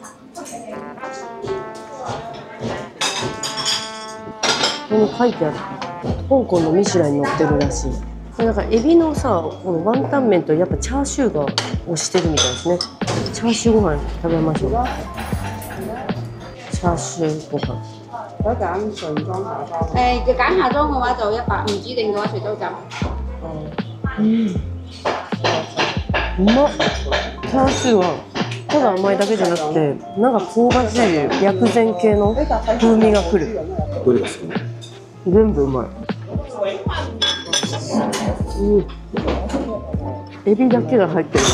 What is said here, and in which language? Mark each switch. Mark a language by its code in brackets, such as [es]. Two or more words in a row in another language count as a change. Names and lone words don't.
[ja] ここに書いてある。香港のミシュランに載ってるらしい。なんかエビのさ、このワンタン麺とやっぱチャーシューが推してるみたいですね。チャーシューご飯食べましょう。チャーシューご飯。 [yue] 就揀下裝嘅話就100，唔指定嘅話隨都咁。 [ja] うまっ。チャーシューはただ甘いだけじゃなくて、なんか香ばしい薬膳系の風味がくる。どれが好き？全部うまい。エビだけが入ってる。